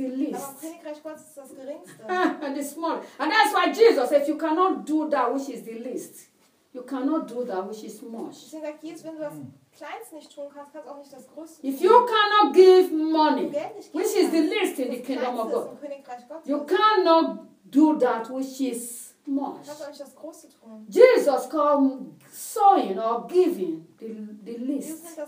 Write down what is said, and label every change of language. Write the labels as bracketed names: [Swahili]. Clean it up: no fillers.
[German] Aber im Königreich Gottes ist das Geringste. [English] And the small. And that's why Jesus said, if you cannot do that which is the least, you cannot do that which is much. [German] Deswegen sagt Jesus, wenn du das Kleinste nicht tun kannst, kannst du auch nicht das Größte. [English] If you cannot give money, which is the least in the kingdom of God, you cannot do that which is much. Jesus called sowing or giving the least.